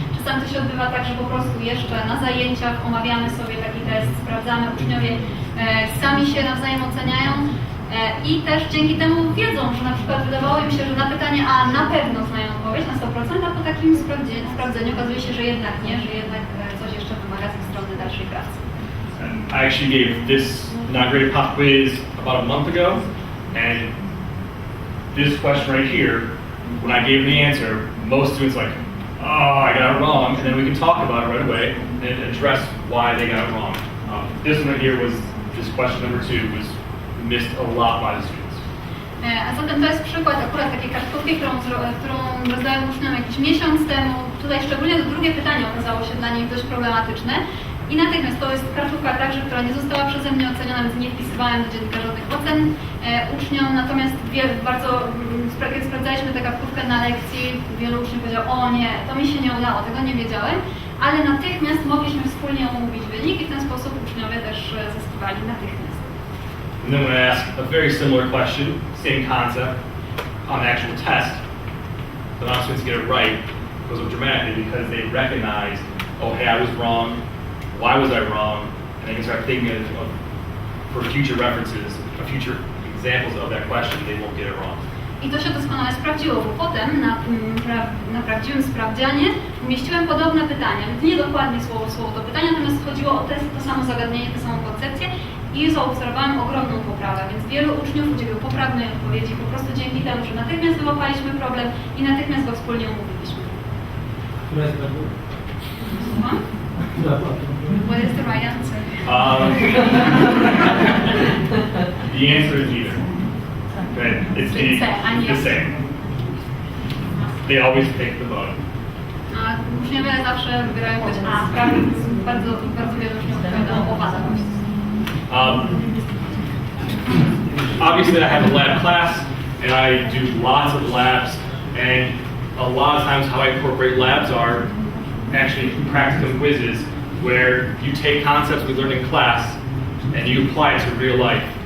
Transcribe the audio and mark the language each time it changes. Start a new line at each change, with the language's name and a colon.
Polish: Czasami to się odbywa tak, że po prostu jeszcze na zajęciach omawiamy sobie taki test, sprawdzamy, uczniowie sami się nawzajem oceniają i też dzięki temu wiedzą, że na przykład wydawało im się, że na pytanie A na pewno znają odpowiedź na 100%, a po takim sprawdzeniu okazuje się, że jednak nie, że jednak coś jeszcze wymaga z ich strony dalszej pracy.
English: I actually gave this non-graded pop quiz about a month ago, and this question right here, when I gave the answer, most students like, oh, I got it wrong, and then we can talk about it right away and address why they got it wrong. This one right here was, this question number 2 was missed a lot by the students.
Polish: A zatem to jest przykład akurat takiej kartkówki, którą rozdałem uczniom jakiś miesiąc temu. Tutaj szczególnie to drugie pytanie okazało się dla nich dość problematyczne. I natychmiast to jest kartkówka także, która nie została przeze mnie oceniona, więc nie wpisywałem do dziennika żadnych ocen uczniom. Natomiast kiedy sprawdzaliśmy tę kartkówkę na lekcji, wielu uczniów powiedział: o nie, to mi się nie udało, tego nie wiedziałem. Ale natychmiast mogliśmy wspólnie omówić wynik i w ten sposób uczniowie też zyskiwali natychmiast.
English: And then when I ask a very similar question, same concept, on the actual test, the amount of students get it right goes up dramatically because they recognize, oh, hey, I was wrong. Why was I wrong? And they can start thinking for future references, or future examples of that question, they won't get it wrong.
Polish: I to się doskonale sprawdziło, bo potem na prawdziwym sprawdzianie umieściłem podobne pytania, nie dokładnie słowo w słowo to pytanie, natomiast chodziło o to samo zagadnienie, tę samą koncepcję i zaobserwowałem ogromną poprawę, więc wielu uczniów udzieliło poprawnej odpowiedzi po prostu dzięki temu, że natychmiast wyłapaliśmy problem i natychmiast go wspólnie omówiliśmy. Która jest prawdą? Słucham?
English: What is the right answer? The answer is either. Okay? It's the same. They always pick the bone.
Polish: A uczniowie zawsze wybierają być A. Bardzo wielu uczniów odpowiada o wadach.
English: Obviously, I have a lab class, and I do lots of labs, and a lot of times how I incorporate labs are actually practicum quizzes, where you take concepts we learned in class and you apply it to real life.